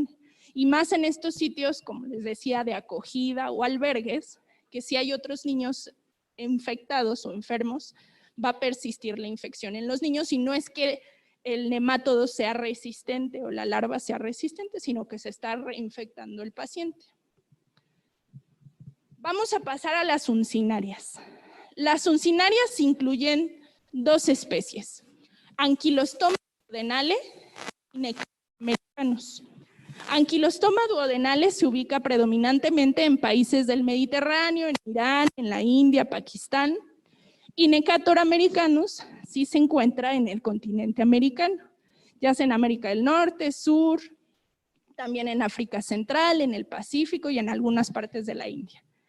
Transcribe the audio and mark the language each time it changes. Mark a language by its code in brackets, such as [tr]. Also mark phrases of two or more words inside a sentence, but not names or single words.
[es] Y más en estos sitios, como les decía, de acogida o albergues, que si hay otros niños infectados o enfermos, va a persistir la infección en los niños y no es que el nemátodo sea resistente o la larva sea resistente, sino que se está reinfectando el paciente. Vamos a pasar a las uncinarias. Las uncinarias incluyen 2 especies, Ankylostoma duodenale y Nectatura americanus. Ankylostoma duodenale se ubica predominantemente en países del Mediterráneo, en Irán, en la India, Pakistán, y Nectatura americanus sí se encuentra en el continente americano, ya sea en América del Norte, Sur, también en África Central, en el Pacífico y en algunas partes de la India.